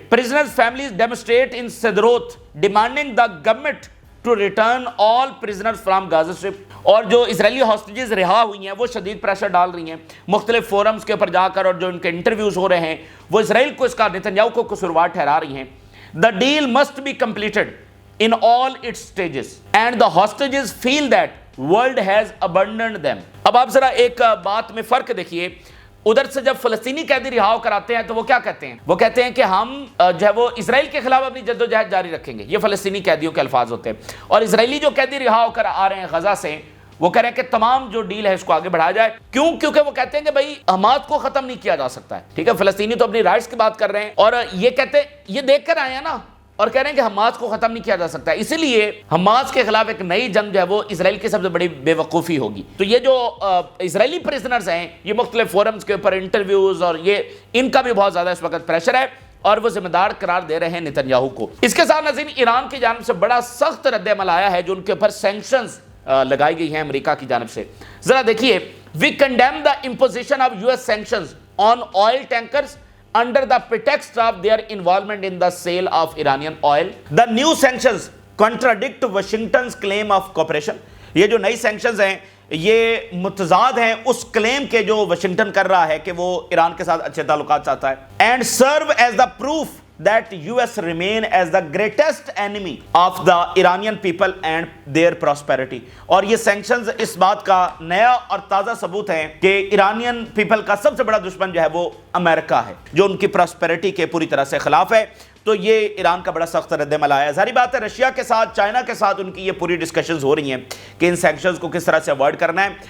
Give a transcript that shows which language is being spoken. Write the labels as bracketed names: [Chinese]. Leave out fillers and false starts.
[English] Prisoners families demonstrate in Sderot demanding the government to return all prisoners from Gaza strip. [Urdu] اور جو اسرائیلی hostages رہا ہوئی ہیں وہ شدید پریشر ڈال رہی ہیں مختلف فورمز کے اوپر جا کر، اور جو ان کے انٹرویوز ہو رہے ہیں وہ اسرائیل کو اس کا نتنیاہو کو قصوروار ٹھہرا رہی ہیں. [English] The deal must be completed in all its stages and the hostages feel that world has abandoned them. [Urdu] اب آپ ذرا ایک بات میں فرق دیکھیے. ادھر سے جب فلسطینی قیدی رہا کر آتے ہیں تو وہ کیا کہتے ہیں؟ وہ کہتے ہیں کہ ہم جو ہے وہ اسرائیل کے خلاف اپنی جدوجہد جاری رکھیں گے. یہ فلسطینی قیدیوں کے الفاظ ہوتے ہیں. اور اسرائیلی جو قیدی رہا ہو کر آ رہے ہیں غزہ سے وہ کہہ رہے ہیں کہ تمام جو ڈیل ہے اس کو آگے بڑھایا جائے. کیوں؟ کیونکہ وہ کہتے ہیں کہ بھائی حماس کو ختم نہیں کیا جا سکتا ہے. ٹھیک ہے، فلسطینی تو اپنی رائٹس کی بات کر رہے ہیں اور یہ کہتے ہیں، یہ دیکھ کر آئے ہیں نا، اور کہہ رہے ہیں کہ حماس کو ختم نہیں کیا جا سکتا ہے. اسی لیے حماس کے خلاف ایک نئی جنگ جو ہے وہ اسرائیل کی سب سے بڑی بے وقوفی ہوگی. تو یہ جو اسرائیلی پرزنرز ہیں یہ مختلف فورمز کے اوپر انٹرویوز، اور یہ ان کا بھی بہت زیادہ اس وقت پریشر ہے اور وہ ذمہ دار قرار دے رہے ہیں نتنیاہو کو. اس کے ساتھ ناظرین ایران کی جانب سے بڑا سخت رد عمل آیا ہے جو ان کے اوپر سینکشنز لگائی گئی ہیں امریکہ کی جانب سے. ذرا دیکھیے. [English] We condemn the imposition of US sanctions on oil tankers under the pretext of their involvement in the sale of Iranian oil. The new sanctions contradict Washington's claim of cooperation. [Urdu] یہ جو نئی سینکشنز ہیں یہ متضاد ہیں اس کلیم کے جو واشنگٹن کر رہا ہے کہ وہ ایران کے ساتھ اچھے تعلقات چاہتا ہے. [English] And serve as the proof that US remain as the greatest enemy of the Iranian people and their prosperity. [Urdu] اور یہ سینکشنز اس بات کا نیا اور تازہ ثبوت ہیں کہ ایرانین پیپل کا سب سے بڑا دشمن جو ہے وہ امریکہ ہے، جو ان کی پراسپیرٹی کے پوری طرح سے خلاف ہے. تو یہ ایران کا بڑا سخت رد عمل آیا ہے. ظاہری بات ہے رشیا کے ساتھ، چائنا کے ساتھ ان کی یہ پوری ڈسکشنز ہو رہی ہیں کہ ان سینکشنز کو کس طرح سے اوائڈ کرنا ہے.